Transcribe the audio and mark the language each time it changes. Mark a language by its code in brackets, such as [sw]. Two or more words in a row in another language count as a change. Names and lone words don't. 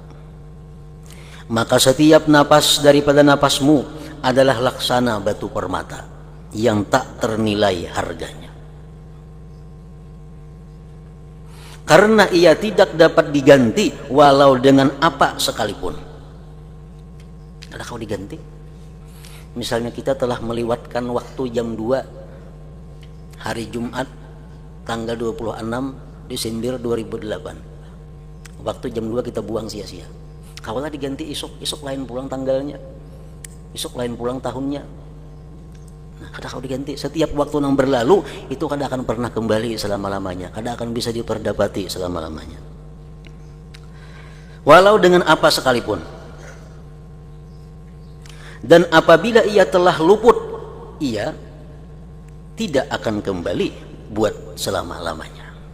[ms] Maka setiap napas daripada napasmu adalah laksana batu permata yang tak ternilai harganya, karena ia tidak dapat diganti walau dengan apa sekalipun. [bjn] Ada kau diganti? [id] Misalnya kita telah melewatkan waktu jam 2 hari Jumat tanggal 26 Desember 2008. Waktu jam 2 kita buang sia-sia. [bjn] Kawalah diganti isuk lain pulang tanggalnya, isuk lain pulang tahunnya. Nah, kada kau diganti. Setiap waktu yang berlalu itu kada akan pernah kembali selama-lamanya, kada akan bisa diperdapati selama-lamanya, walau dengan apa sekalipun. [ms] Dan apabila ia telah luput, ia tidak akan kembali buat selama-lamanya.